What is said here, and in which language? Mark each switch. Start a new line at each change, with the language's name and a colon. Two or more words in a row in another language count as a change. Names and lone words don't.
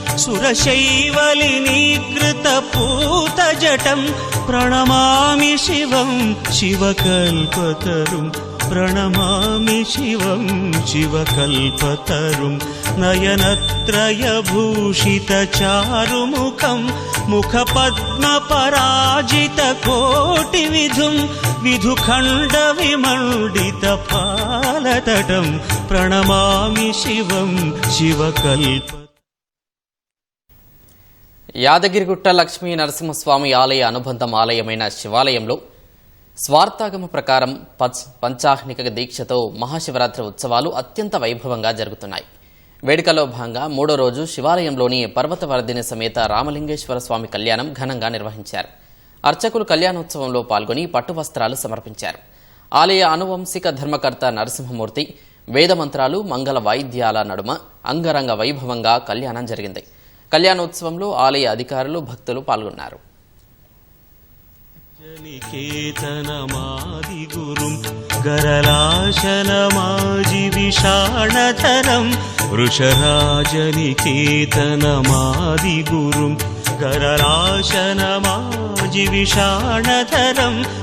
Sanskrit: सुरशैवलिनीकृतपूतजटं प्रणमामि शिवं शिवकल्पतरुं प्रणमामि शिवं शिवकल्पतरुं नयनत्रयभूषितचारुमुखं मुखपद्मपराजितकोटिविधुं विधुखण्डविमण्डितपालतटं प्रणमामि शिवं शिवकल्पतरुं।
Telugu: యాదగిరిగుట్ట లక్ష్మీ నరసింహస్వామి ఆలయ అనుబంధం ఆలయమైన శివాలయంలో స్వార్థాగమ ప్రకారం పంచాహ్నిక దీక్షతో మహాశివరాత్రి ఉత్సవాలు అత్యంత వైభవంగా జరుగుతున్నాయి. వేడుకలో భాగంగా మూడో రోజు శివాలయంలోని పర్వతవర్ధిని సమేత రామలింగేశ్వర స్వామి కళ్యాణం ఘనంగా నిర్వహించారు. అర్చకులు కళ్యాణోత్సవంలో పాల్గొని పట్టు వస్త్రాలు సమర్పించారు. ఆలయ అనువంశిక ధర్మకర్త నరసింహమూర్తి వేదమంత్రాలు మంగళ వాయిద్యాల నడుమ అంగరంగ వైభవంగా కళ్యాణం జరిగింది. కళ్యాణోత్సవంలో ఆలయ అధికారులు భక్తులు పాల్గొన్నారు.
Sanskrit: निकेतनमादिगुरुं गरलाशनमाजिविषाणधरं वृषराजनिकेतनमादिगुरुं गरलाशनमाजिविषाणधरं